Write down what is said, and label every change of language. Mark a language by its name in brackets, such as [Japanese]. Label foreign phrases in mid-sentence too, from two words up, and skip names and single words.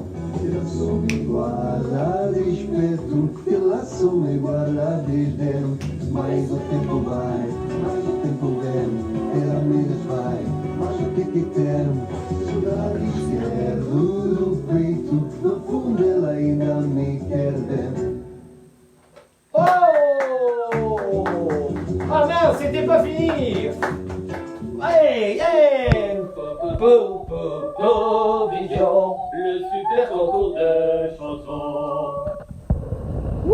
[Portuguese] Ela soube guardar desperto, ela soube guardar desdém. Mas o tempo vai, mas o tempo vem, ela mesmo vai. Mas o que tem? Do lado esquerdo do peito, no fundo ela ainda me quer ver. Oh! [French] Ah mince, c'était pas fini. Allez, allez. Pou, pou, pou, vision. Le super concours de chansons. Wouh!